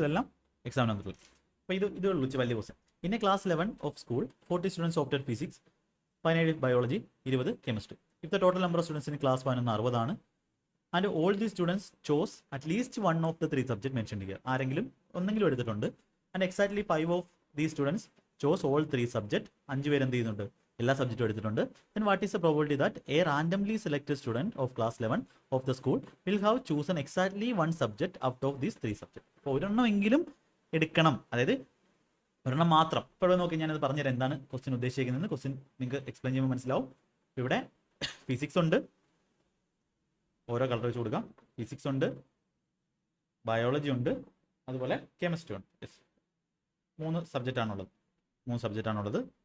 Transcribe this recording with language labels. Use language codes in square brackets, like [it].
[ml] ഇതെല്ലാം എക്സാമിന് വന്നിട്ടുള്ളൂ. അപ്പോൾ ഇത് ഉള്ളൂ വലിയ question. [en] In class 11 of school 40 students opted physics, 17 biology, 20 chemistry. If the total number of students in class 11 60 ആണ്. And all the students chose at least 1 of the 3 subject mention ചെയ്യുക. [ml] ആരെങ്കിലും ഒന്നെങ്കിലും എടുത്തിട്ടുണ്ട്. [en] And exactly 5 of the students chose all 3 subject. [ml] 5 പേര് എന്ത് ചെയ്യുന്നുണ്ട്? എല്ലാ സബ്ജക്റ്റും എടുത്തിട്ടുണ്ട്. [en] Then what is the probability that a randomly selected student of class 11 of the school will have chosen exactly 1 subject out of these 3 subjects? [ml] അപ്പോൾ ഒരെണ്ണമെങ്കിലും എടുക്കണം. അതായത് ഒരെണ്ണം മാത്രം. ഇപ്പോൾ ഇവിടെ നോക്കി ഞാനത് പറഞ്ഞുതരാം എന്താണ് ക്വസ്റ്റ്യൻ ഉദ്ദേശിക്കുന്നത്. ക്വസ്റ്റ്യൻ നിങ്ങൾക്ക് എക്സ്പ്ലെയിൻ ചെയ്യുമ്പോൾ മനസ്സിലാവും. ഇവിടെ ഫിസിക്സ് ഉണ്ട്, ഓരോ കളർ വെച്ച് കൊടുക്കാം. ഫിസിക്സ് ഉണ്ട്, ബയോളജി ഉണ്ട്, അതുപോലെ കെമിസ്ട്രി ഉണ്ട്. യെസ്, 3 സബ്ജക്റ്റാണുള്ളത്.